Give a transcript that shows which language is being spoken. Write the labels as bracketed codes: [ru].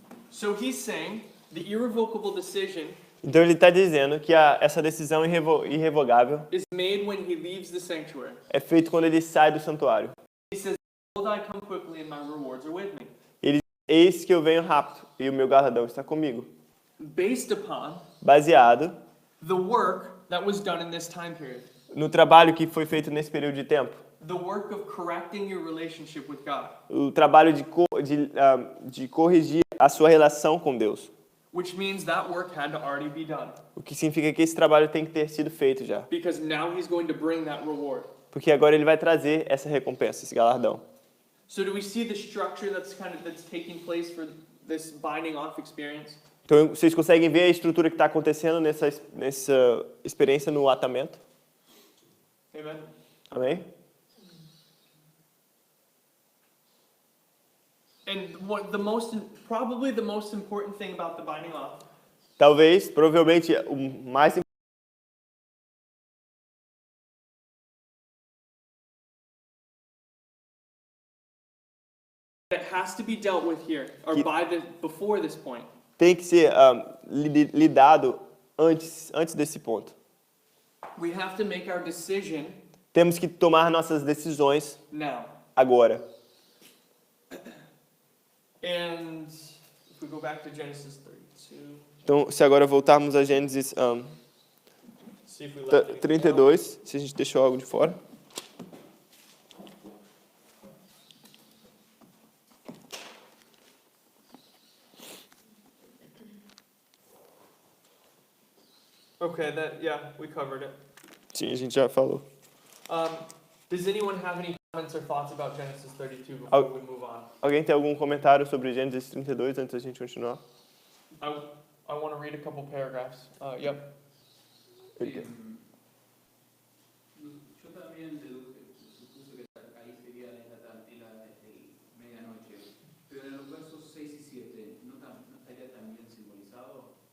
[en] So he's saying the irrevocable decision [pt] Então ele está dizendo que essa decisão irrevogável [en] is made when he leaves the sanctuary. [pt] é feita quando ele sai do santuário. [en] He says, "Behold, I come quickly, and my rewards are with me." [pt] Eis que eu venho rápido e o meu galardão está comigo. [en] Based upon [pt] Baseado [en] the work that was done in this time period, [pt] no trabalho que foi feito nesse período de tempo. [en] the work of correcting your relationship with God, [pt] O trabalho de corrigir a sua relação com Deus. [en] which means that work had to already be done, [pt] O que significa que esse trabalho tem que ter sido feito já. [en] because now he's going to bring that reward. [pt] Porque agora ele vai trazer essa recompensa, esse galardão. [en] So do we see the structure that's taking place for this binding off experience? [pt] Então vocês conseguem ver a estrutura que está acontecendo nessa experiência no atamento? [en] Amen. [pt] Amém? [en] And probably the most important thing about the binding off [pt] Talvez, provavelmente, o mais [en] that has to be dealt with here, or before this point, [pt] tem que ser lidado antes desse ponto. [en] we have to make our decision [pt] Temos que tomar nossas decisões [en] now. [pt] agora. [en] And if we go back to Genesis 32, [pt] Então, se agora voltarmos a Gênesis [en] see if we left anything [pt] 32, se a gente deixou algo de fora. [en] Okay, we covered it. [pt] Sim, a gente já falou. [en] Does anyone have any comments or thoughts about Genesis 32 before Al- we move on? [pt] Alguém tem algum comentário sobre Gênesis 32 antes da gente continuar? [en] I want to read a couple paragraphs. Yep. [pt] Ele quer. [es] Yo también supuso que ahí sería la medianoche, pero en los versos 6 y 7, ¿no estaría también simbolizado?